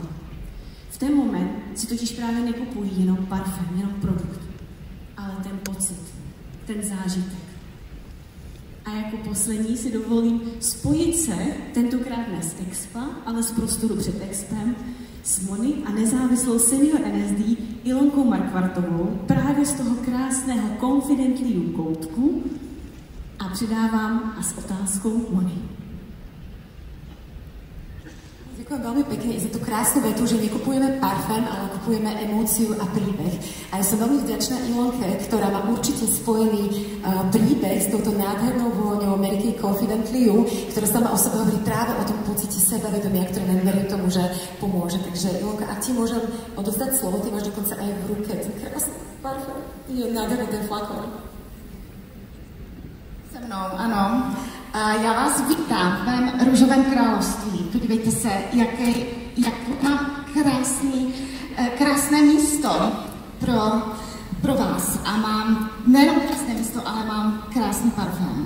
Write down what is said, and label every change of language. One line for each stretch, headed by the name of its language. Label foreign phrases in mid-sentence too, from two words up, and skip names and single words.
Czech: V ten moment si totiž právě nekupují jenom parfém, jenom produkt, ale ten pocit, ten zážitek. A jako poslední si dovolím spojit se, tentokrát ne z Expa, ale z prostoru před Expem, s Moni a nezávislou senior NSD Ilonkou Markvartovou právě z toho krásného Confidently You koutku a předávám a s otázkou Moni.
Slovak: Ďakujem veľmi pekne za tú krásnu vetu, že nekupujeme parfém, ale kupujeme emóciu a príbeh. A ja som veľmi vďačná Ilonke, ktorá má určite spojený príbeh s touto nádhernou vôňou Mary Kay Confidently You, ktorá sama o sebe hovorí práve o tom pocite sebavedomia, ktoré nám verím tomu, že pomôže. Takže Ilonka, ak ti môžem odozdať slovo, ty máš dokonca aj v ruke ten krásny parfém. Je nádherný ten flakon.
Czech: Se mnou, ano. Já vás vítám v mém růžovém království. Podívejte se, jak mám krásné místo pro vás. A mám nejenom krásné místo, ale mám krásný parfém.